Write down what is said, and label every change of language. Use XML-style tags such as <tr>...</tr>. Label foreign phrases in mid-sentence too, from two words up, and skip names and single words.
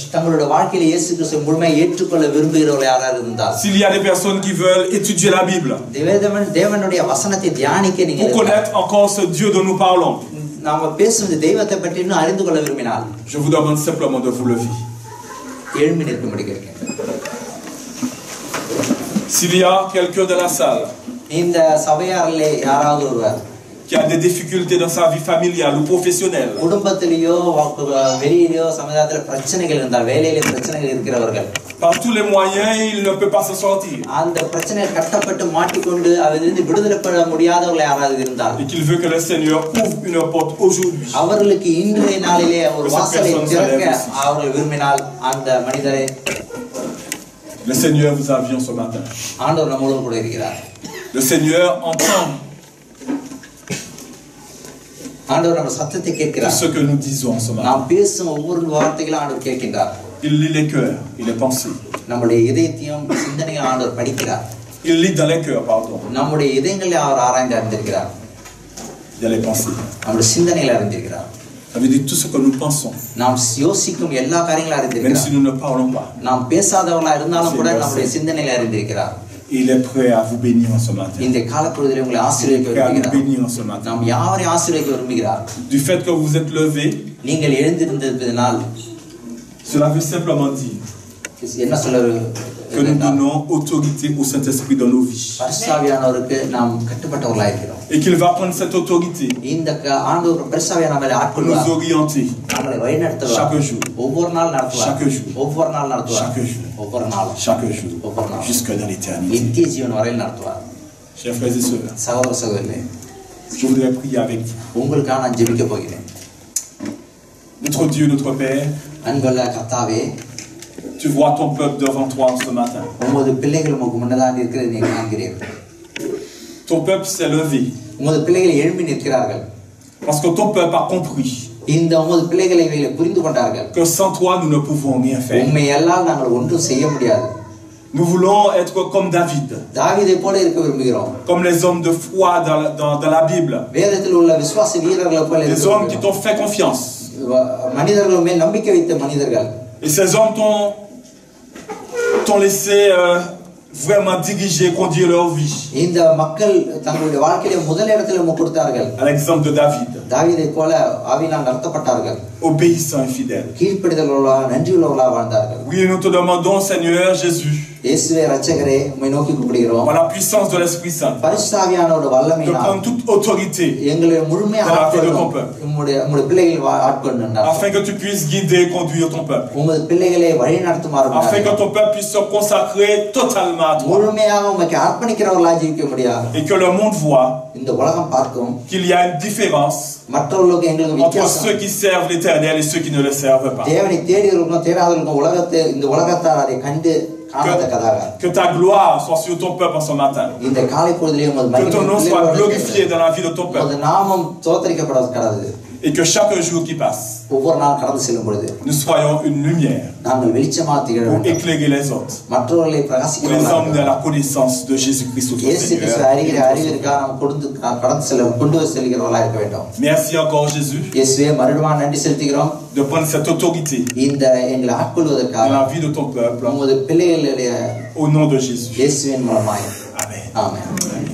<ta>தங்களுடைய வாழ்க்கையில இயேசு கிறிஸ்துவை முழுமையாக ஏற்றுக்கொள்ள விரும்புகிறவர்கள் யாராவது இருந்தால்,</ta> <fr>s'il y a des personnes qui veulent étudier la Bible</fr> <ta>தேவனுடைய வசனத்தை தியானிக்க</ta> <fr>pour</fr> <ta>நீங்கள்</ta> <fr>connaître encore ce Dieu dont nous parlons,</fr> <ta>நாம பேசுவது தெய்வத்தை பற்றி இன்னும் அறிந்து கொள்ள விரும்பினால்,</ta> <fr>je vous demande simplement de vous lever.</fr> <ta>எழும்பி நிற்கும்படி கேட்கிறேன்.</ta> <fr>S'il y a quelqu'un de la salle</fr> <ta>இந்த சபையாரிலே யாராவது ஒருவர்</ta> <fr>qui a des difficultés dans sa vie familiale ou professionnelle,</fr> <ta>குடும்பத்திலேயோ வெளியிலேயோ சமுதாயத்தில் பிரச்சனைகள் இருந்தால், வேலையிலே பிரச்சனைகள் இருக்கிறவர்கள்,</ta> <fr>par tous les moyens il ne peut pas s'en sortir,</fr> <ta>அந்த பிரச்சனையில் கட்டப்பட்டு மாட்டிக்கொண்டு அதிலிருந்து விடுதலை பெற முடியாதவர்கள் யாராவது இருந்தால்,</ta> <fr>et qu'il veut que le Seigneur ouvre une porte aujourd'hui,</fr> <ta>அவர்களுக்கு இன்றைய நாளிலே ஒரு வாசலை திறக்க அவர்கள் விரும்பினால், அந்த மனிதரை</ta> <fr>le Seigneur vous a vu ce matin.</fr> <ta>ஆண்டவர் நம்மோடு கூட இருக்கிறார்.</ta> <fr>Le Seigneur entend</fr> <ta>ஆண்டவர் நம்ம சத்தத்தை</ta> <fr>tout</fr> <ta>கேட்கிறார்.</ta> <fr>ce que nous disons ce matin.</fr> <ta>நாம் பேசும் ஒவ்வொரு வார்த்தைகளும் ஆண்டவர் கேட்கின்றார்.</ta> <fr>Il lit les cœurs et les pensées.</fr> <ta>நம்முடைய இதயத்தையும் சிந்தனையும் ஆண்டவர் படிக்கிறார்.</ta> <fr>Il lit dans les cœurs, pardon,</fr> <ta>நம்முடைய இதயங்களை அவர் ஆராய்ந்து அறிந்திருக்கிறார்.</ta> <fr>dans les pensées.</fr> <ta>நம்முடைய சிந்தனைகளை அறிந்திருக்கிறார்.</ta> <fr>Ça veut dire tout ce que nous pensons,</fr> <ta>நாம் யோசிக்கும் எல்லா காரியங்களும்</ta> <fr>même</fr> <ta>அறிந்திருக்கிறார்.</ta> <fr>si nous ne parlons pas.</fr> <ta>நாம் பேசாதவர்களா இருந்தாலும் கூட நம்முடைய சிந்தனைகளை அறிந்திருக்கிறார்.</ta> <fr>Il est prêt à vous bénir en ce matin.</fr> <ta>இந்த காலப்பொழுதிலே உங்களை</ta> <fr>Il est</fr> <ta>ஆசீர்வதிக்க</ta> <fr>prêt à nous</fr> <ta>விரும்புகிறார்.</ta> <fr>bénir en ce matin.</fr> <ta>நாம் யாவரையும் ஆசீர்வதிக்க விரும்புகிறார்.</ta> <fr>Du fait que vous êtes levés,</fr> <ta>நீங்கள் எழுந்திருந்ததினால்</ta> <fr>cela veut simplement dire</fr> <ta>என்ன சொல்ல</ta> <fr>que nous donnons autorité au Saint-Esprit dans nos vies.</fr> <ta>பரிசுத்தாவியானவருக்கு நாம் கட்டுப்பட்டவர்களாக இருக்கிறோம்.</ta> <fr>Et qu'il va prendre cette autorité,</fr> <ta>இந்த ஆண்டவர் பரிசுத்தாவியான நம்மை</ta> <fr>nous</fr> <ta>ஆட்கொள்வார்.</ta> <fr>orienter</fr> <ta>நம்மளை வழிநடத்துவார்.</ta> <fr>chaque jour,</fr> <ta>ஒவ்வொரு நாள் நடத்துவார்.</ta> <fr>chaque jour,</fr> <ta>ஒவ்வொரு நாள் நடத்துவார்.</ta> <fr>chaque jour,</fr> <ta>ஒவ்வொரு நாள்</ta> <fr>chaque jour,</fr> <ta>ஒவ்வொரு நாள்</ta> <fr>jusque dans l'éternité.</fr> <ta>நித்திய ஜீவன் வரையில் நடத்துவார்.</ta> <fr>Chers frères et sœurs,</fr> <ta>சகோதர சகோதரிகளே,</ta> <fr>je voudrais prier avec vous.</fr> <ta>உங்களுக்காக நான் ஜெபிக்க போகிறேன்.</ta> <fr>Notre Dieu, notre Père,</fr> <ta>அன்புள்ள கர்த்தாவே,</ta> <fr>tu vois ton peuple devant toi ce matin.</fr> <ta>உமது பிள்ளைகள் உமக்கு முன்னதாக இருக்கிறதை நீ காண்கிறீர்கள்.</ta> <fr>Ton peuple s'est levé.</fr> <ta>உமது பிள்ளைகள் எழும்பி நிற்கிறார்கள்.</ta> <fr>Parce que ton peuple a compris</fr> <ta>இந்த உமது பிள்ளைகளை இவைகளை புரிந்து கொண்டார்கள்.</ta> <fr>que sans toi nous ne pouvons rien faire.</fr> <ta>உம்மை எல்லாம் நாங்கள் ஒன்றும் செய்ய முடியாது.</ta> <fr>Nous voulons être comme David,</fr> <ta>தாவீதை போல இருக்க விரும்புகிறோம்.</ta> <fr>comme les hommes de foi dans la Bible.</fr> <ta>வேதத்தில் உள்ள விசுவாச வீரர்களை போல</ta> <fr>Les hommes qui t'ont fait confiance.</fr> <ta>மனிதர்கள் மேல் நம்பிக்கை வைத்த மனிதர்கள்.</ta> <fr>Et ces hommes t'ont laissé vraiment diriger, conduire leur vie.</fr> <ta>இந்த மக்கள் தங்களுடைய வாழ்க்கையில முதல் இடத்துல கொடுத்தார்கள்.</ta> <fr>À l'exemple de David.</fr> <ta>தாவீதை போல ஆவியினால் நடத்தப்பட்டார்கள்.</ta> <fr>Obéissant et fidèle.</fr> <ta>கீழ்ப்படிதல் உள்ளவர்களாக நன்றியுள்ளவர்களாக வாழ்ந்தார்கள்.</ta> <fr>Oui, nous te demandons, Seigneur Jésus,</fr> <ta>இயேசுவே இரட்சகரே, உம்மை நோக்கி கூப்பிடுகிறோம்.</ta> <fr>par la puissance de l'Esprit Saint,</fr> <ta>பரிசுத்த ஆவியானவரோட</ta> <fr>de</fr> <ta>வல்லமையினால்</ta> <fr>prendre toute autorité</fr> <ta>எங்களை முழுமையாக ஆட்கொள்ளும். உம்முடைய பிள்ளைகளை ஆட்கொள்ளும்.</ta> <fr>afin que tu puisses guider et conduire ton peuple.</fr> <ta>உமது பிள்ளைகளை வழி நடத்துமாறு.</ta> <fr>Afin que ton peuple puisse se consacrer totalement à toi.</fr> <ta>முழுமையாக உமக்கு அர்ப்பணிக்கிறவர்களாக ஜீவிக்க முடியாது.</ta> <fr>Et que le monde voit</fr> <ta>இந்த உலகம் பார்க்கும்</ta> <fr>qu'il y a une différence</fr> <ta>மற்றவர்களுக்கு எங்களுக்கு</ta> <fr>entre</fr> <ta>வித்தியாசம்.</ta> <fr>ceux qui servent l'Éternel et ceux qui ne le servent pas.</fr> <ta>தேவனை தேடியவர்களுக்கும் தேடாதவர்களுக்கும் உலகத்தை இந்த உலகத்தார் அதை கண்டு காணத்தக்கதாக.</ta> <fr>Que ta gloire soit sur ton peuple en ce matin.</fr> <ta>இந்த காலை பொழுதிலே உமது</ta> <fr>Que ton nom soit glorifié dans la vie de ton</fr> <ta>உமது</ta> <fr>peuple.</fr> <ta>நாமம் தோத்தரிக்கப்பட கடவுது.</ta> <fr>Et que chaque jour qui passe,</fr> <ta>ஒவ்வொரு நாள் கடந்து செல்லும் பொழுது</ta> <fr>nous soyons une lumière</fr> <ta>நாங்கள் வெளிச்சமாக திகழ</ta> <fr>pour</fr> <ta>வேண்டும்.</ta> <fr>éclairer les autres.</fr> <ta>மற்றவர்களை</ta> <fr>Pour les</fr> <ta>பிரகாசிக்கிறவர்களாக</ta> <fr>emmener à la connaissance de Jésus-Christ notre</fr> <ta>இயேசு கிறிஸ்து</ta> <fr>Seigneur.</fr> <ta>அறிவிற்காக நாம் கொண்டு செல்கிறவர்களாக இருக்க வேண்டும்.</ta> <fr>Merci encore Jésus</fr> <ta>இயேசுவே மறுபடியும் நன்றி செலுத்துகிறோம்.</ta> <fr>de prendre cette autorité</fr> <ta>இந்த எங்களை ஆட்கொள்வதற்காக</ta> <fr>dans la vie de ton peuple</fr> <ta>உமது பிள்ளைகளுடைய</ta> <fr>au nom de Jésus.</fr> <ta>இயேசுவின் மூலமாய்</ta> <fr>Amen.</fr> <ta>ஆமென்.</ta>